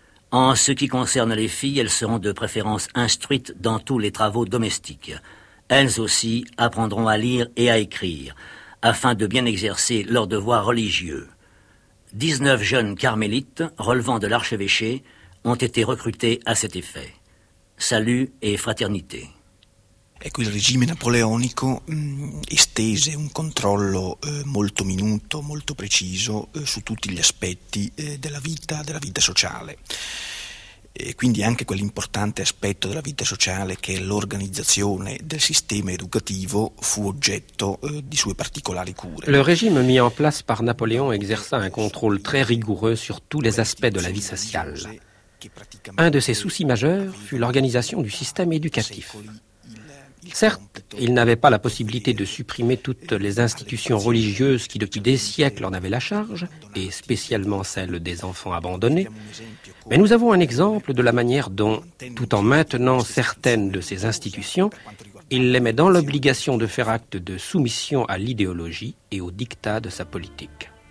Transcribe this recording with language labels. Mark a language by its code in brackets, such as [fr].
[fr] En ce qui concerne les filles, elles seront de préférence instruites dans tous les travaux domestiques. Elles aussi apprendront à lire et à écrire, afin de bien exercer leurs devoirs religieux. 19 jeunes carmélites, relevant de l'archevêché, ont été recrutés à cet effet. Salut et fraternité. [it] Ecco, il regime napoleonico estese un controllo molto minuto, molto preciso su tutti gli aspetti della vita sociale. E quindi anche quell'importante aspetto della vita sociale che è l'organizzazione del sistema educativo fu oggetto di sue particolari cure. [fr] Le régime mis en place par Napoléon exerça un contrôle très rigoureux sur tous les aspects de la vie sociale. Un de ses soucis majeurs fut l'organisation du système éducatif. Certes, ils n'avaient pas la possibilité de supprimer toutes les institutions religieuses qui depuis des siècles en avaient la charge, et spécialement celles des enfants abandonnés, mais nous avons un exemple de la manière dont, tout en maintenant certaines de ces institutions, il les met dans l'obligation de faire acte de soumission à l'idéologie et au dictat de sa politique.